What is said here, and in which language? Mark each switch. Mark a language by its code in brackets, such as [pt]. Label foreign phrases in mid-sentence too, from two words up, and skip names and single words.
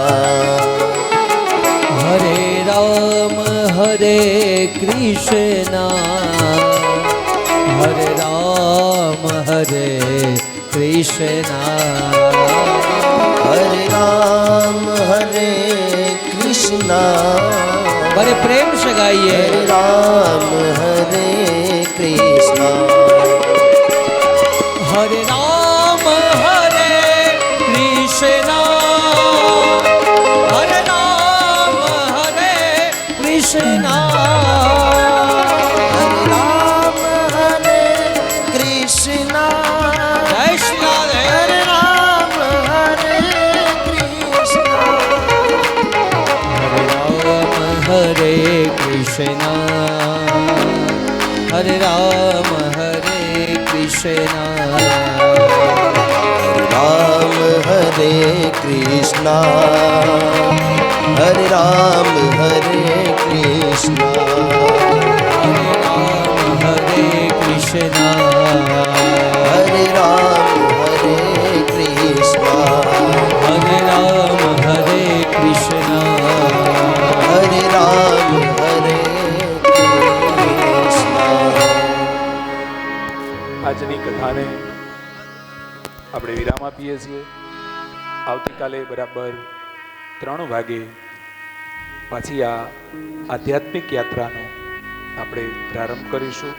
[gu] હરે રામ હરે કૃષ્ણ, હરે રામ હરે કૃષ્ણ, હરે રામ હરે કૃષ્ણ. [hi] बड़े प्रेम से गाइए. [gu] હરે રામ હરે કૃષ્ણ. [hi] हरे राम हरे कृष्ण, हरे राम हरे कृष्ण, [gu] હરે રામ હરે કૃષ્ણ. [hi] जय श्री राधे. [gu] હરે રામ હરે કૃષ્ણ. [hi] हरे राम हरे कृष्ण, हरे राम हरे कृष्ण, [gu] રામ હરે કૃષ્ણ. હરે રામ હરે કૃષ્ણ. [hi] हरे राम हरे कृष्ण, [gu] હરે રામ હરે કૃષ્ણ. [hi] हरे राम हरे कृष्ण, [gu] હરે રામ હરે કૃષ્ણ. આજની કથાને આપણે વિરામ આપીએ છીએ. આવતીકાલે બરાબર 3 વાગે પાછી આ આધ્યાત્મિક યાત્રાનો આપણે પ્રારંભ કરીશું.